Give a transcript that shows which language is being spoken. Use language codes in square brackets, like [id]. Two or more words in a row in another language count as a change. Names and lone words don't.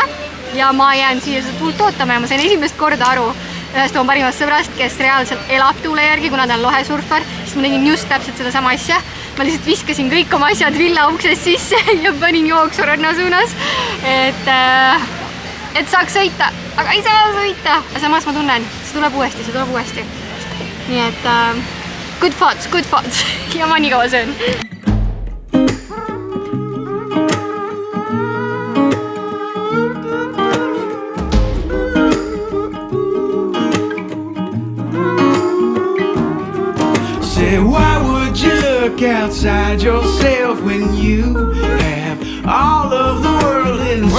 [et] Ja ma jään siia seda tuult ootama ja ma sain esimest korda aru, ühest oma parimast sõbrast, kes reaalselt elab tuule järgi, kuna ta on lohesurfar, siis ma tegin just täpselt seda sama asja. Ma lihtsalt viskasin kõik oma asjad villa uksest sisse ja panin jooksu ranna suunas, et saaks sõita, aga ei saa sõita. Samas ma tunnen, see tuleb uuesti. Nii et [en] good thoughts [et] ja ma nii kaua söön. [en] Say, why would you look outside yourself when you have all of the world inside?